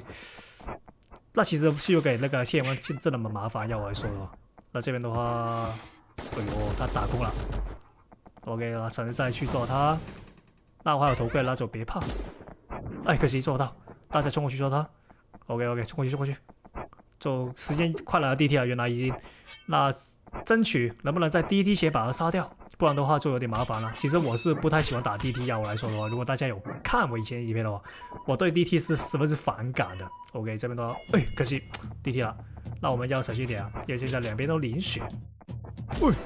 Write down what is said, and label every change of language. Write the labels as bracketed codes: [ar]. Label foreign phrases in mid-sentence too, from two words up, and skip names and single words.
[zh] 那其實是有給那個谢元真的蠻麻煩，要我來說的話，那這邊的話，哎呦，他打空了。OK， 那嘗試再去抓他，那我還有頭盔，那就別怕。哎，可惜抓不到，大家衝過去抓他。OK，衝過去，就時間快來了 DT 了，原來已經。那爭取能不能在 DT 前把他殺掉，不然的話就有點麻煩了。其實我是不太喜歡打 DT， 要我來說的話，如果大家有看我以前影片的話，我對 DT 是十分之反感的。OK， 這邊的話，哎，可惜 DT 了，那我們要小心一點啊，因為現在兩邊都淋血。喂，